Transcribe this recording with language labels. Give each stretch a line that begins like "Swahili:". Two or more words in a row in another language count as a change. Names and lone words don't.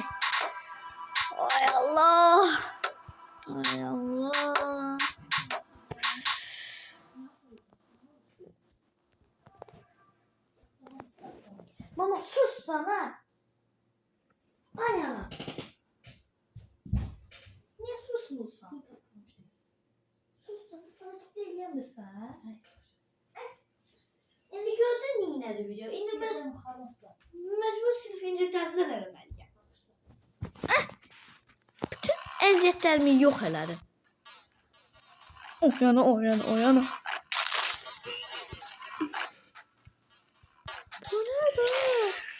Turkish: Ay Allah. Mama sus sana. Ay Allah. Niye susmuyorsun? Sus da sakin değil misin?
Azerbaijani: nədir video? İndi məcbur sinfinci təzədən eləməliyəm. Bütün əziyyətlərimi yox elədim. Oyana. Bu nədir?